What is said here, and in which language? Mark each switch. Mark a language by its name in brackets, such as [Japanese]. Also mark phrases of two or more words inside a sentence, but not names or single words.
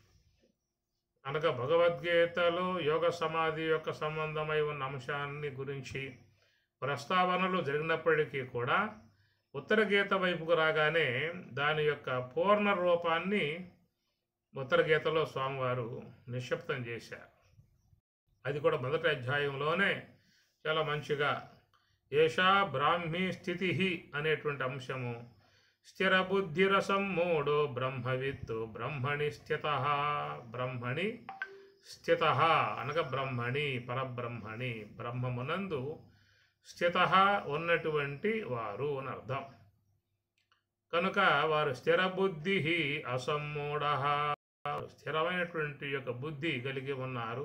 [Telugu] అనగా భగవద్గీతలో యోగ సమాధి యొక్క సంబంధమై ఉన్న అంశాన్ని గురించి ప్రస్తావనలు జరిగినప్పటికీ కూడా ఉత్తర గీత వైపుకు రాగానే దాని యొక్క పూర్ణ రూపాన్ని ఉత్తర గీతలో స్వామివారు నిక్షిప్తం చేశారు. అది కూడా మొదటి అధ్యాయంలోనే చాలా మంచిగా [Sanskrit] ఏషా బ్రాహ్మీ స్థితి [Telugu] అనేటువంటి అంశము [Sanskrit] స్థిర బుద్ధిరసమ్మూఢో బ్రహ్మవిత్తు బ్రహ్మణి స్థితః. బ్రహ్మణి స్థితః [Telugu] అనగా [Sanskrit] బ్రహ్మణి పరబ్రహ్మణి [Telugu] బ్రహ్మమునందు స్థితః ఉన్నటువంటి వారు అని అర్థం. కనుక వారు [Sanskrit] స్థిర బుద్ధి అసమ్మూఢ, [Telugu] స్థిరమైనటువంటి యొక్క బుద్ధి కలిగి ఉన్నారు.